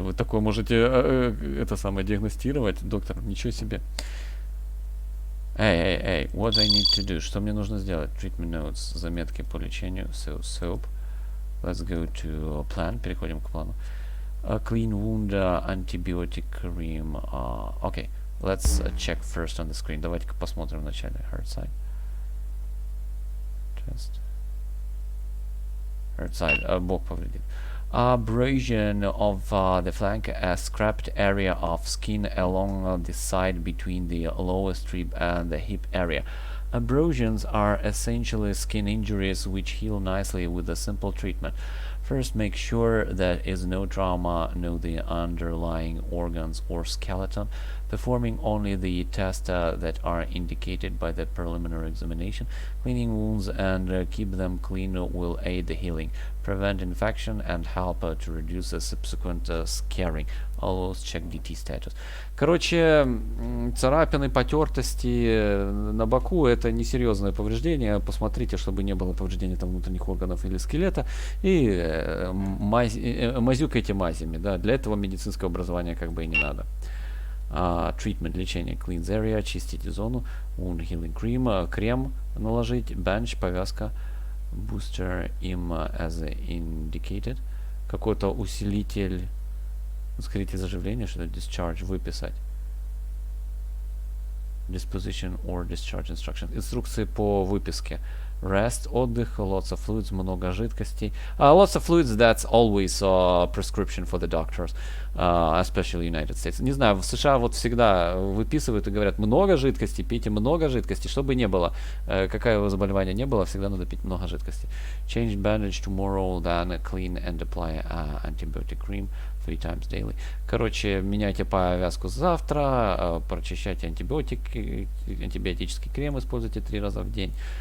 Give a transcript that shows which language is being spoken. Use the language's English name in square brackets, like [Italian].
[Russian] Вы такое можете это самое диагностировать, доктор. Ничего себе. [English] Эй, what I need to do? [Russian] Что мне нужно сделать? [English] Treatment notes. [Russian] Заметки по лечению. Soap. [English] Let's go to plan. [Russian] Переходим к плану. [English] Clean wound, antibiotic cream. Okay. Let's check first on the screen. [Russian] Давайте-ка посмотрим вначале. [English] Hurt side. Chest. Hurt side. [Russian] Бок повредит. [English] Abrasion of the flank, a scraped area of skin along the side between the lowest rib and the hip area. Abrasions are essentially skin injuries which heal nicely with a simple treatment. First, make sure there is no trauma, know the underlying organs or skeleton, performing only the tests that are indicated by the preliminary examination. Cleaning wounds and keep them clean will aid the healing, prevent infection and help to reduce the subsequent scarring. Always check DT status. [Russian] Короче, царапины, потертости на боку — это несерьезное повреждение. Посмотрите, чтобы не было повреждения там внутренних органов или скелета. И мазюкайте мазями. Да? Для этого медицинское образование как бы и не надо. Treatment, лечение, [English] cleanse area, [Russian] чистите зону. [English] Wound healing cream, [Russian] крем наложить. [English] Bench, повязка. Booster им as indicated. [Russian] Какой-то усилитель, ускоритель заживления, что-то discharge, выписать. [English] Disposition or discharge instruction. [Russian] Инструкции по выписке. [English] Rest, отдых, lots of fluids, [Russian] много жидкостей. [English] Lots of fluids, that's always a prescription for the doctors, especially United States. [Russian] Не знаю, в США вот всегда выписывают и говорят, много жидкости, пейте много жидкости, чтобы не было, какое бы заболевание не было, всегда надо пить много жидкости. [English] Change bandage tomorrow, then clean and apply antibiotic cream 3 times daily. [Russian] Короче, меняйте повязку завтра, прочищайте антибиотический крем, используйте 3 раза в день.